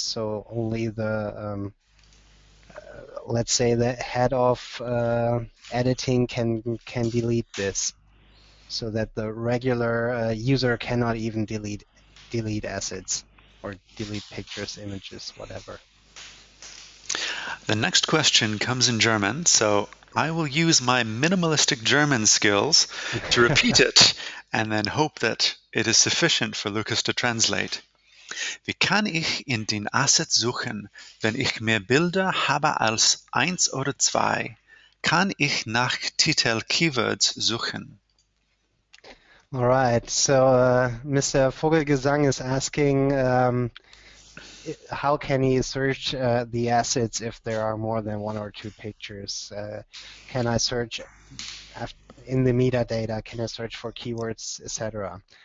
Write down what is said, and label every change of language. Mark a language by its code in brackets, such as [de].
[en] So only the let's say the head of editing can delete this, so that the regular user cannot even delete assets or delete pictures, images, whatever. The next question comes in German, so I will use my minimalistic German skills to repeat it and then hope that it is sufficient for Lucas to translate. [de] Wie kann ich in den Asset suchen, wenn ich mehr Bilder habe als 1 oder 2? Kann ich nach Titel Keywords suchen? [en] All right, so Mr. Vogelgesang is asking how can he search the assets if there are more than 1 or 2 pictures? Can I search in the metadata? Can I search for keywords, etc.?